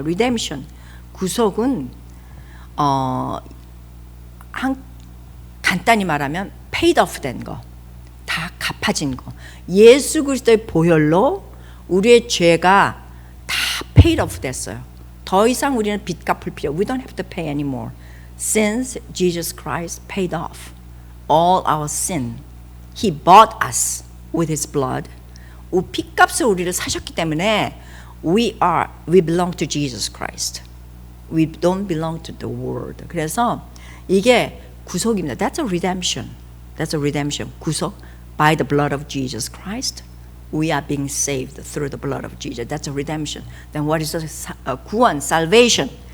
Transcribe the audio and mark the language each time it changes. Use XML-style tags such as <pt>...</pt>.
<ko>리뎀션, 구속은 간단히 말하면 paid off 된 거, 다 갚아진 거. 예수 그리스도의 보혈로 우리의 죄가 다 paid off 됐어요. 더 이상 우리는 빚 갚을 필요,</ko> <en>we don't have to pay anymore. Since Jesus Christ paid off all our sin, He bought us with His blood.</en> <ko>빚값을 우리를 사셨기 때문에</ko> <en>we belong to Jesus Christ. We don't belong to the world.</en> <ko>그래서 이게 구속입니다.</ko> <en>That's a redemption. That's a redemption. 구속. By the blood of Jesus Christ, we are being saved through the blood of Jesus. That's a redemption. Then what is 구원, salvation?</en>